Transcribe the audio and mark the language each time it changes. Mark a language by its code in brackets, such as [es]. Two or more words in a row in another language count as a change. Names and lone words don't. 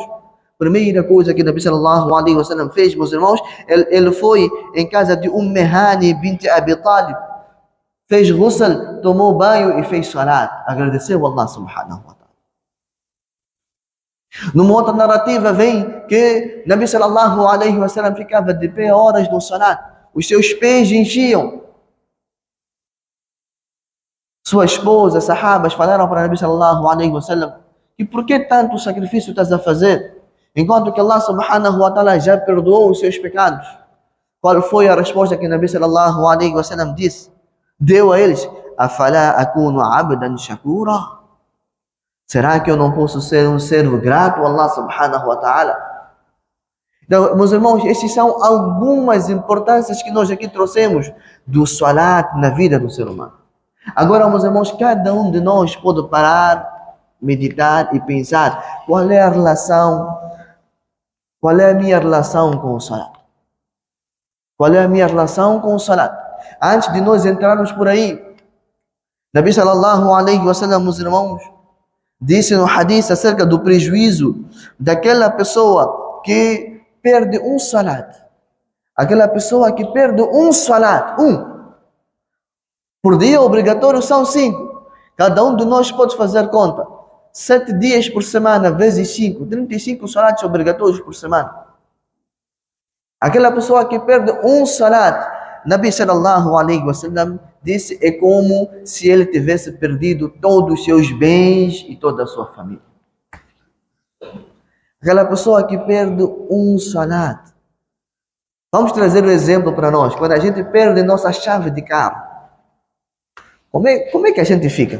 [pt] Primeira coisa que Nabi [ar] صلى الله عليه وسلم [pt] fez, meus irmãos, ele foi em casa de Hani bint Abi Talib, fez ghusl, tomou banho e fez salat, agradeceu a Allah [ar] سبحانه وتعالى. [pt] Numa outra narrativa vem que Nabi [ar] صلى الله عليه وسلم [pt] ficava de pé horas no salat, os seus pés enchiam. Sua esposa, sahabas, falaram para Nabi [ar] صلى الله عليه وسلم: [pt] e por que tanto sacrifício estás a fazer? Enquanto que Allah [ar] سبحانه وتعالى [pt] já perdoou os seus pecados. Qual foi a resposta que Nabi [ar] صلى الله عليه وسلم [pt] disse? Deu a eles: [ar] أفلا أكون عبدا شكورا? [pt] Será que eu não posso ser um servo grato a Allah [ar] سبحانه وتعالى? [pt] Então, meus irmãos, essas são algumas importâncias que nós aqui trouxemos do salat na vida do ser humano. Agora, meus irmãos, cada um de nós pode parar, meditar e pensar qual é a minha relação com o salat? Qual é a minha relação com o salat? Antes de nós entrarmos por aí, [ar] نبي صلى الله عليه وسلم, [pt] meus irmãos, disse no hadith acerca do prejuízo daquela pessoa que perde um salat. Aquela pessoa que perde um salat, por dia obrigatório são 5. Cada um de nós pode fazer conta. 7 dias por semana vezes 5, 35 salats obrigatórios por semana. Aquela pessoa que perde um salat, Nabi [ar] صلى الله عليه وسلم [pt] disse, é como se ele tivesse perdido todos os seus bens e toda a sua família. Aquela pessoa que perde um salat. Vamos trazer um exemplo para nós. Quando a gente perde nossa chave de carro, como é que a gente fica?